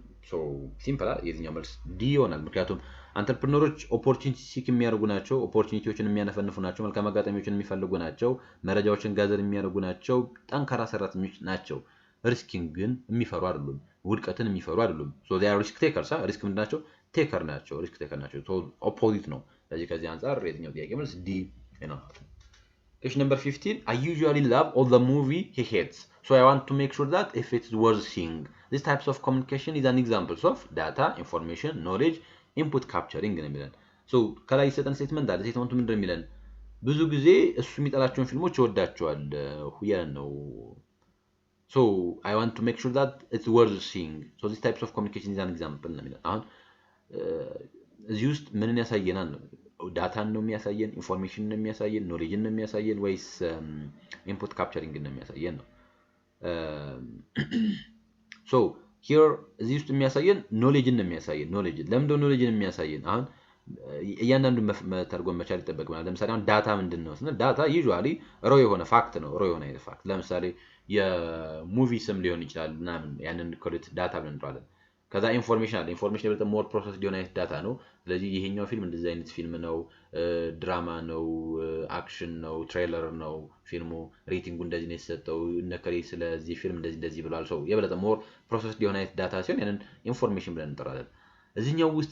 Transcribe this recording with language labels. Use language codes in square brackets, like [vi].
[am] so simple የዚህኛው መልስ ዲ ይሆናል። ምክንያቱም አንተርፕረነሮች ኦፖርቹኒቲ ሲክ የሚያደርጉ ናቸው፣ ኦፖርቹኒቲዎችን የሚያነፈንፉ ናቸው፣ መልካም አጋጣሚዎችን የሚፈልጉ ናቸው፣ መረጃዎችን ጋዘር የሚያደርጉ ናቸው፣ ጠንካራ ሰራተኞች ናቸው። ሪስኪንግ ግን የሚፈሩ አይደሉም፣ ውድቀትን የሚፈሩ አይደሉም። [en] so they are risk takers [am] ሪስክ ምንድናቸው? ቴከር ናቸው፣ ሪስክ ቴከር ናቸው። so ኦፖዚት ነው። ስለዚህ ከዚህ አንፃር የትኛው ጥያቄ መልስ ዲ ነው። [en] Question number 15 I usually love all the movie he hates so I want to make sure that if it is worth seeing. This types of communication is an examples of data, information, knowledge, input capturing [am] ነው የሚለን። [en] so [am] ከላይ የሰጠን ስቴትመንት አለ። ስቴትመንቱ ምንድን ነው የሚለን? ብዙ ጊዜ እሱ የሚጠላቸውን ፊልሞች ይወዳቸዋል ሁያን ነው። [en] so I want to make sure that it's worth seeing so this types of communication is an example [am] ነው የሚለን። አሁን እዚህ ውስጥ ምንን ያሳየናል? ዳታን ነው የሚያሳየን፣ ኢንፎርሜሽን ነው የሚያሳየን፣ ኖሌጅን ነው የሚያሳየን ወይስ ኢንፑት ካፕቸሪንግ ነው የሚያሳየን ነው? so here እዚህ ውስጥ የሚያሳየን ኖሌጅን ነው የሚያሳየን። ኖሌጅ ለምን ነው ኖሌጅን የሚያሳየን? አሁን እያንዳንዱ መተርጎም መቻል ይጠበቅብናል። ለምሳሌ አሁን ዳታ ምንድነው ስንል ዳታ ዩዥዋሊ ሮ የሆነ ፋክት ነው፣ ሮ የሆነ አይነት ፋክት። ለምሳሌ የሙቪ ስም ሊሆን ይችላል ምናምን ያንን ኮሌት ዳታ ብለን እንጠራለን። ከዛ ኢንፎርሜሽን አለ። ኢንፎርሜሽን የበለጠ ሞር ፕሮሰስ ሊሆን አይነት ዳታ ነው። ስለዚህ ይሄኛው ፊልም እንደዚህ አይነት ፊልም ነው፣ ድራማ ነው፣ አክሽን ነው፣ ትሬለር ነው ፊልሙ፣ ሬቲንጉ እንደዚህ ነው የተሰጠው፣ እነከሬ ስለዚህ ፊልም እንደዚህ ብሏል። ሰው የበለጠ ሞር ፕሮሰስ ሊሆን አይነት ዳታ ሲሆን ያንን ኢንፎርሜሽን ብለን እንጠራለን። እዚህኛው